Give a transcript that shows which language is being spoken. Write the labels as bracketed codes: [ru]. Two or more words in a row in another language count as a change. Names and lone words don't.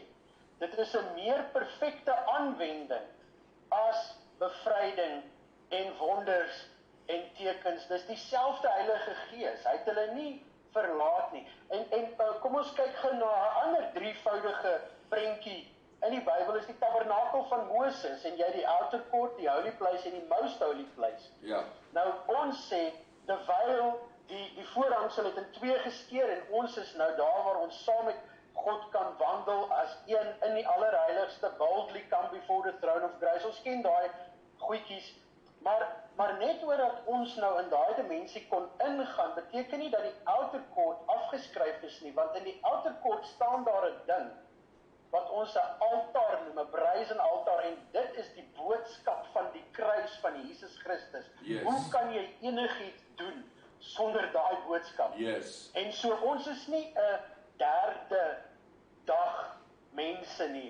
[af] Dit is 'n meer perfekte aanwending as bevryding en wonders en tekens. Dis dieselfde Heilige Gees. Hy het hulle nie verlaat nie. En kom ons kyk gou na 'n ander drievoudige prentjie in die Bybel, is die tabernakel van Moses, en jy die [en] outer court, [af] die [en] holy place [af] en die [en] most holy place. [af] Ja. Nou ons sê, terwyl die voorhangsel het in twee geskeur en ons is nou daar waar ons saam met God kan wandel as een in die allerheiligste, [en] boldly come before the throne of grace. [af] Ons ken daai goedjies, maar net oordat ons nou in daai dimensie kon ingaan, beteken nie dat die [en] outer court [af] afgeskryf is nie, want in die [en] outer court [af] staan daar 'n ding wat ons 'n altaar noem, 'n brazen altaar, en dit is die boodskap van die kruis van Jesus Christus. [en] Yes. [af] Hoe kan jy enigiets doen sonder daai boodskap? [en] Yes. [af] En so ons is nie 'n derde dag mense nie.